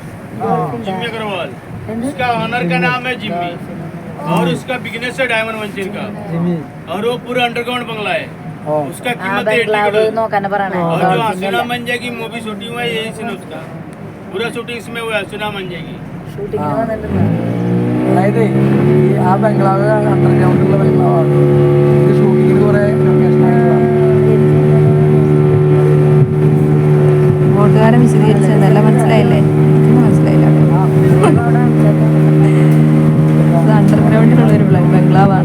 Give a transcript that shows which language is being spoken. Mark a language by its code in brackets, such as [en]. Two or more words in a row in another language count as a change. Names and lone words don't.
[hi] जिम्मी अग्रवाल, उसका ऑनर का नाम है जिम्मी और उसका बिजनेस है [en] diamond venture [hi] का, और वो पूरा अंडरग्राउंड बंगला है। उसका कीमत है 8 करोड़। और जो हसीना मंजा की मूवी शूटिंग हुआ है यही सीन उसका, पूरा शूटिंग इसमें हुआ है हसीना मंजा की। [ml] അതായത് ആ ബംഗ്ലാവ് അണ്ടർഗ്രൗണ്ടിലുള്ള ബംഗ്ലാവാണ്. ഇത് ഷൂട്ടിങ്ങിന് കുറെ കൂട്ടുകാരൻ വിശദീകരിച്ചതല്ല, മനസ്സിലായില്ലേ? മനസ്സിലായില്ല. ഇത് അണ്ടർഗ്രൗണ്ടിലുള്ളൊരു ബംഗ്ലാവാണ്.